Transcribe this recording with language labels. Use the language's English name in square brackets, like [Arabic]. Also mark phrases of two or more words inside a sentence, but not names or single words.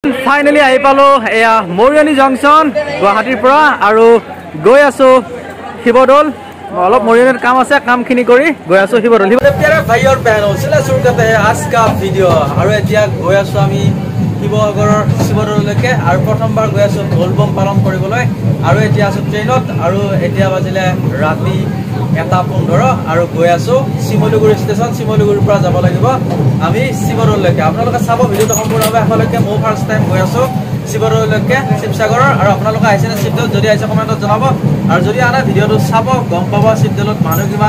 [Assamese] ফাইনেলি আহি পালো এয়া মৰিয়নি জংচন গুৱাহাটীৰ পৰা আৰু গৈ আছো শিৱদৌল অলপ মৰিয়নিত কাম আছে কামখিনি কৰি গৈ আছো শিৱদৌল [Hindi] प्यारे भाई और बहनों चला शुरू करते हैं आज का वीडियो और [Assamese] এতিয়া গৈ আছো আমি শিৱসাগৰৰ শিৱদৌললৈকে আৰু প্ৰথমবাৰ গৈ আছো ঢোলবম পালন কৰিবলৈ আৰু এতিয়া আছো ট্ৰেইনত আৰু এতিয়া বাজিলে ৰাতি 1:15 আৰু গৈ আছো শিমলুগুৰি ষ্টেচন শিমলুগুৰিৰ পৰা যাব লাগিব আমি শিৱদৌললৈকে আপোনালোকে চাব ভিডিঅটো সম্পূৰ্ণভাৱে এফালৈকে মই ফাৰ্ষ্ট টাইম গৈ আছো শিৱদৌললৈকে শিৱসাগৰৰ আৰু আপোনালোকে আহিছে নে শিৱদৌল যদি আহিছে কমেণ্টত জনাব আৰু যদি আনা ভিডিঅটো চাব গম পাব শিৱদৌলত মানুহ কিমান